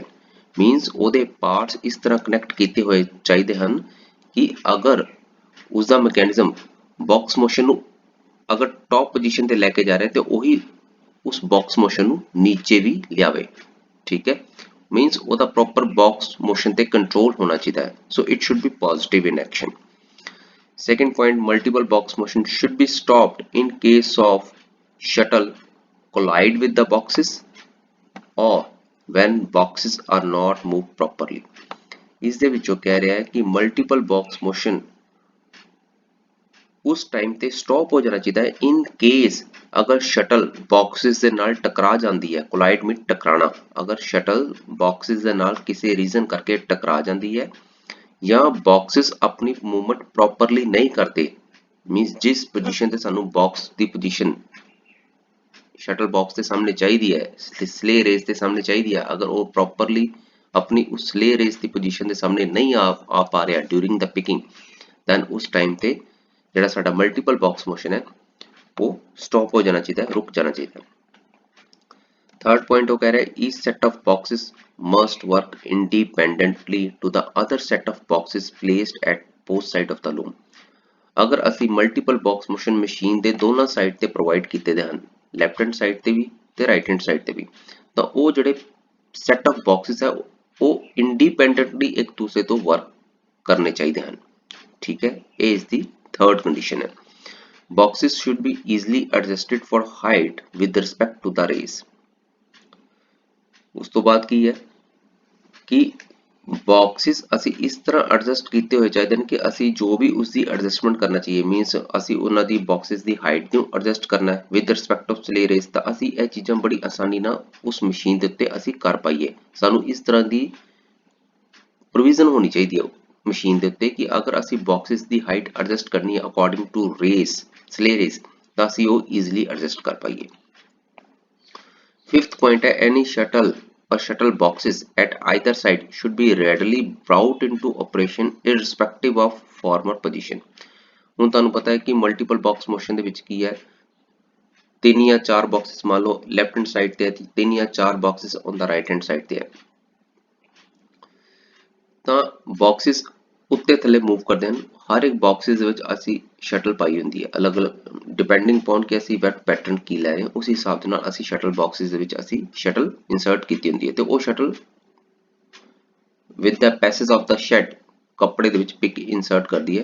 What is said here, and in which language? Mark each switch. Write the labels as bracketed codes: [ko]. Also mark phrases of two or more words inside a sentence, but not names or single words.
[pa] ਮੀਨਸ ਉਹਦੇ ਪਾਰਟਸ ਇਸ ਤਰ੍ਹਾਂ ਕਨੈਕਟ ਕੀਤੇ ਹੋਏ ਚਾਹੀਦੇ ਹਨ ਕਿ ਅਗਰ ਉਸਦਾ [en] mechanism box motion [pa] ਨੂੰ ਅਗਰ [en] top position [pa] ਤੇ ਲੈ ਕੇ ਜਾ ਰਿਹਾ ਤੇ ਉਹੀ ਉਸ [en] box motion [pa] ਨੂੰ ਨੀਚੇ ਵੀ ਲਿਆਵੇ। ਠੀਕ ਹੈ, ਮੀਨਸ ਉਹਦਾ [en] proper box motion [pa] ਤੇ ਕੰਟਰੋਲ ਹੋਣਾ ਚਾਹੀਦਾ ਹੈ। [en] So it should be positive in action. Second point, multiple box motion should be stopped in case of shuttle collide with the boxes or when boxes are not moved properly. [pa] ਇਸ ਦੇ ਵਿੱਚੋਂ ਕਹਿ ਰਿਹਾ ਹੈ ਕਿ [en] multiple box motion [pa] ਉਸ ਟਾਈਮ ਤੇ ਸਟਾਪ ਹੋ ਜਾਣਾ ਚਾਹੀਦਾ ਹੈ [en] in case [pa] ਅਗਰ [en] shuttle boxes [pa] ਦੇ ਨਾਲ ਟਕਰਾ ਜਾਂਦੀ ਹੈ। [en] collide mean [pa] ਟਕਰਾਣਾ। ਅਗਰ [en] shuttle boxes [pa] ਦੇ ਨਾਲ ਕਿਸੇ ਰੀਜ਼ਨ ਕਰਕੇ ਟਕਰਾ ਜਾਂਦੀ ਹੈ ਜਾਂ ਬਾਕਸਿਸ ਆਪਣੀ [en] movement properly [pa] ਨਹੀਂ ਕਰਦੇ, ਮੀਨਸ ਜਿਸ ਪੋਜੀਸ਼ਨ ਤੇ ਸਾਨੂੰ ਬਾਕਸ ਦੀ ਪੋਜੀਸ਼ਨ [en] shuttle box [pa] ਦੇ ਸਾਹਮਣੇ ਚਾਹੀਦੀ ਹੈ, [en] sley race [pa] ਦੇ ਸਾਹਮਣੇ ਚਾਹੀਦੀ ਹੈ, ਅਗਰ ਉਹ ਪ੍ਰੋਪਰਲੀ ਆਪਣੀ ਉਸ [en] sley race [pa] ਦੀ ਪੋਜੀਸ਼ਨ ਦੇ ਸਾਹਮਣੇ ਨਹੀਂ ਆ ਪਾ ਰਿਹਾ [en] during the picking, then [pa] ਉਸ ਟਾਈਮ ਤੇ ਜਿਹੜਾ ਸਾਡਾ [en] multiple box motion [pa] ਹੈ ਉਹ ਸਟਾਪ ਹੋ ਜਾਣਾ ਚਾਹੀਦਾ ਹੈ, ਰੁਕ ਜਾਣਾ ਚਾਹੀਦਾ ਹੈ। [en] Third point [pa] ਉਹ ਕਹਿ ਰਿਹਾ [en] each set of boxes must work independently to the other set of boxes placed at both side of the loom। [pa] ਅਗਰ ਅਸੀਂ [en] multiple box motion machine [pa] ਦੇ ਦੋਨਾਂ ਸਾਈਡ ਤੇ ਪ੍ਰੋਵਾਈਡ ਕੀਤੇ ਦੇ ਹਨ, [en] left hand side [pa] ਤੇ ਵੀ ਤੇ [en] right hand side [pa] ਤੇ ਵੀ, ਤਾਂ ਉਹ ਜਿਹੜੇ [en] set of boxes [pa] ਹੈ ਉਹ ਇੰਡੀਪੈਂਡੈਂਟਲੀ ਇੱਕ ਦੂਸਰੇ ਤੋਂ ਵਰਕ ਕਰਨੇ ਚਾਹੀਦੇ ਹਨ। ਠੀਕ ਹੈ, ਇਹ ਇਸ ਦੀ [en] third condition [pa] ਹੈ। [en] Boxes should be easily adjusted for height with respect to the race। [pa] ਉਸ ਤੋਂ ਬਾਅਦ ਕੀ ਹੈ ਕਿ ਬਾਕਸਿਸ ਅਸੀਂ ਇਸ ਤਰ੍ਹਾਂ ਐਡਜਸਟ ਕੀਤੇ ਹੋਏ ਚਾਹੀਦੇ ਨੇ ਕਿ ਅਸੀਂ ਜੋ ਵੀ ਉਸਦੀ ਐਡਜਸਟਮੈਂਟ ਕਰਨਾ ਚਾਹੀਏ, ਮੀਨਸ ਅਸੀਂ ਉਹਨਾਂ ਦੀ ਬਾਕਸਿਸ ਦੀ ਹਾਈਟ ਨੂੰ ਐਡਜਸਟ ਕਰਨਾ ਹੈ [en] with respect of sley race, [pa] ਤਾਂ ਅਸੀਂ ਇਹ ਚੀਜ਼ਾਂ ਬੜੀ ਆਸਾਨੀ ਨਾਲ ਉਸ ਮਸ਼ੀਨ ਦੇ ਉੱਤੇ ਅਸੀਂ ਕਰ ਪਾਈਏ। ਸਾਨੂੰ ਇਸ ਤਰ੍ਹਾਂ ਦੀ ਪ੍ਰੋਵੀਜ਼ਨ ਹੋਣੀ ਚਾਹੀਦੀ ਹੈ ਮਸ਼ੀਨ ਦੇ ਉੱਤੇ ਕਿ ਅਗਰ ਅਸੀਂ ਬਾਕਸਿਸ ਦੀ [en] height adjust [pa] ਕਰਨੀ ਹੈ [en] according to race, sley race, [pa] ਤਾਂ ਅਸੀਂ ਉਹ [en] easily adjust [pa] ਕਰ ਪਾਈਏ। [en] Fifth point ਹੈ any shuttle or shuttle boxes at either side should be readily brought into operation irrespective of former position। [pa] ਹੁਣ ਤੁਹਾਨੂੰ ਪਤਾ ਹੈ ਕਿ [en] multiple box motion [pa] ਦੇ ਵਿੱਚ ਕੀ ਹੈ, ਤਿੰਨ ਜਾਂ ਚਾਰ ਬਾਕਸਿਸ ਮੰਨ ਲਓ [en] left hand side [pa] ਤੇ ਹੈ, ਤਿੰਨ ਜਾਂ ਚਾਰ ਬਾਕਸਿਸ [en] on the right hand side [pa] ਤੇ ਹੈ, ਤਾਂ ਬਾਕਸਿਸ ਉੱਤੇ ਥੱਲੇ ਮੂਵ ਕਰਦੇ ਹਨ। ਹਰ ਇੱਕ ਬਾਕਸਿਸ ਦੇ ਵਿੱਚ ਅਸੀਂ ਸ਼ਟਲ ਪਾਈ ਹੁੰਦੀ ਹੈ ਅਲੱਗ-ਅਲੱਗ [en] depending upon [pa] ਕਿ ਅਸੀਂ [en] weft pattern [pa] ਕੀ ਲੈ ਰਹੇ ਹਾਂ, ਉਸ ਹਿਸਾਬ ਦੇ ਨਾਲ ਅਸੀਂ [en] shuttle boxes [pa] ਦੇ ਵਿੱਚ ਅਸੀਂ [en] shuttle insert [pa] ਕੀਤੀ ਹੁੰਦੀ ਹੈ ਤੇ ਉਹ [en] shuttle with the passage of the shed [pa] ਕੱਪੜੇ ਦੇ ਵਿੱਚ [en] pick insert [pa] ਕਰਦੀ ਹੈ।